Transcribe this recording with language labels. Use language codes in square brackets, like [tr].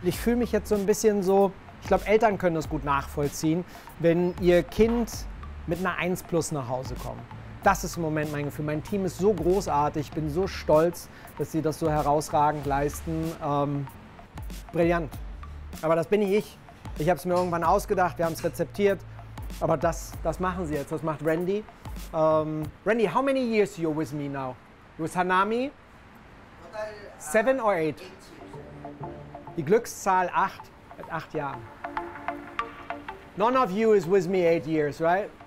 [de] Ich fühle mich jetzt so ein bisschen so, ich glaube, Eltern können das gut nachvollziehen, wenn ihr Kind mit einer 1+ nach Hause kommt. Das ist im Moment mein Gefühl. Mein Team ist so großartig, ich bin so stolz, dass sie das so herausragend leisten. brillant. Aber das bin nicht ich. Ich habe es mir irgendwann ausgedacht, wir haben es rezeptiert. Aber das machen sie jetzt, das macht Randy. [en] Randy, how many years you're with me now? With Hanami? 7 or 8? [de] Die Glückszahl 8, mit 8 Jahren. [en] None of you is with me 8 years, right?